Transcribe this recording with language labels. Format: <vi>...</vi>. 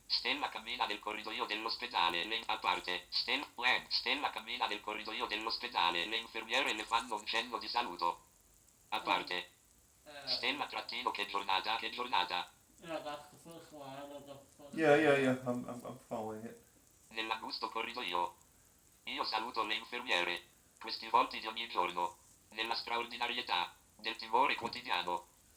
<it>Stella cammina nel corridoio dell'ospedale, a parte. Stella cammina nel corridoio dell'ospedale, le infermiere le fanno un cenno di saluto. A parte. Stella trattino che giornata, che giornata.</it> <en>Yeah, that's the first line of the first Yeah. I'm following it.</en> <it>Nell'angusto corridoio. Io saluto le infermiere. Questi volti di ogni giorno. Nella straordinarietà del timore quotidiano.</it>